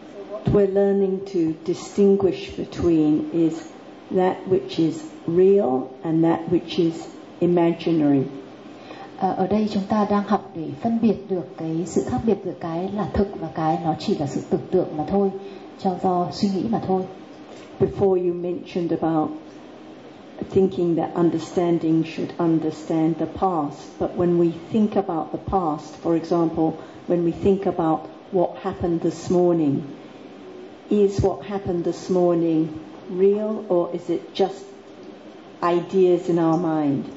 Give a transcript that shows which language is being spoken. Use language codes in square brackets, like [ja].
[en] What we're learning to distinguish between is that which is real and that which is imaginary. [vi] Ở đây chúng ta đang học để phân biệt được cái sự khác biệt giữa cái là thực và cái nó chỉ là sự tưởng tượng mà thôi, cho do suy nghĩ mà thôi. [en] Before you mentioned about thinking that understanding should understand the past. But when we think about the past, for example, when we think about what happened this morning, is what happened this morning real, or is it just ideas in our mind?